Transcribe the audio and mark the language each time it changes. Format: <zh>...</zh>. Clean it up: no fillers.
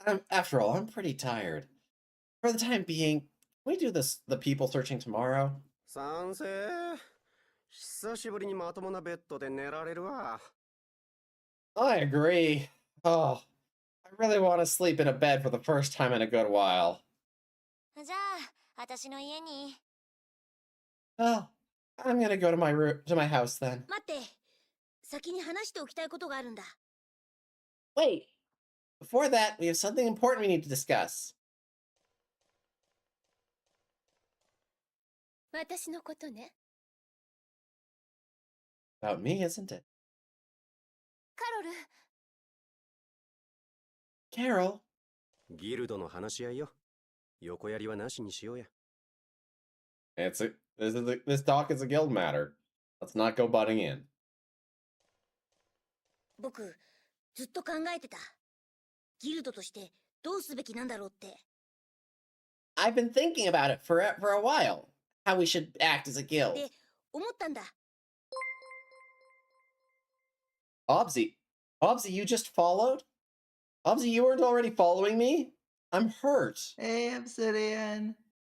<en>After all, I'm pretty tired. For the time being, can we do the people searching tomorrow?</en> <ja>賛成。久しぶりにまともなベッドで寝られるわ。</ja> <en>I agree. Oh, I really want to sleep in a bed for the first time in a good while.</en> <ja>じゃあ、私の家に。</ja> <en>Oh, I'm gonna go to my house then.</en> <ja>待って、先に話しておきたいことがあるんだ。</ja> <en>Wait. Before that, we have something important we need to discuss.</en> <ja>私のことね。</ja> <en>About me, isn't it?</en> <ja>カロル、</ja> <en>Carol.</en> <ja>ギルドの話し合いよ。横やりはなしにしようや。</ja> <en>This talk is a guild matter. Let's not go butting in.</en> <ja>僕、ずっと考えてた。ギルドとしてどうすべきなんだろうって。</ja> <en>I've been thinking about it for a while. How we should act as a guild.</en> <ja>で、思ったんだ。</ja> <en>Obzi, you just followed? Obzi, you weren't already following me? I'm hurt. Hey, Obsidian.</en>